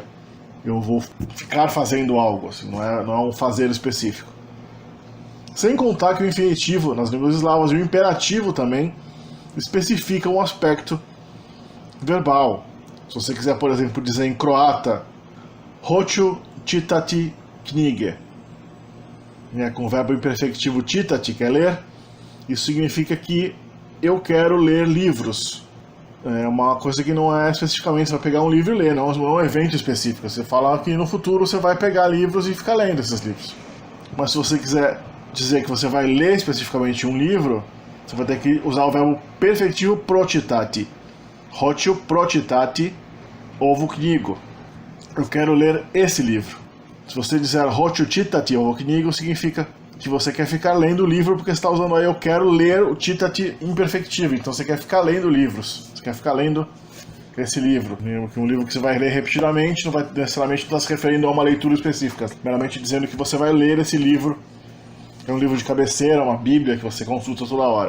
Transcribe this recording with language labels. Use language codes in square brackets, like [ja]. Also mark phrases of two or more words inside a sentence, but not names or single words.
[pt] Eu vou ficar fazendo algo, assim, não é um fazer específico. Sem contar que o infinitivo, nas línguas eslavas, e o imperativo também, especificam um aspecto verbal. Se você quiser, por exemplo, dizer em croata, [hr] hoću čitati knjige, [pt] com o verbo imperfectivo čitati, que é ler, isso significa que eu quero ler livros. É uma coisa que não é especificamente você vai pegar um livro e ler, não é um evento específico. Você fala que no futuro você vai pegar livros e ficar lendo esses livros. Mas se você quiser dizer que você vai ler especificamente um livro, você vai ter que usar o verbo perfectivo pročitati. [hr] Hoću pročitati ovu knjigu. [pt] Eu quero ler esse livro. Se você disser [hr] hoću čitati ovu knjigu, [pt] significa que você quer ficar lendo o livro, porque você está usando aí eu quero ler o čitati imperfectivo. Então você quer ficar lendo livros. Você quer ficar lendo esse livro. Um livro que você vai ler repetidamente, não vai necessariamente estar se referindo a uma leitura específica. Meramente dizendo que você vai ler esse livro. É um livro de cabeceira, uma bíblia que você consulta toda hora.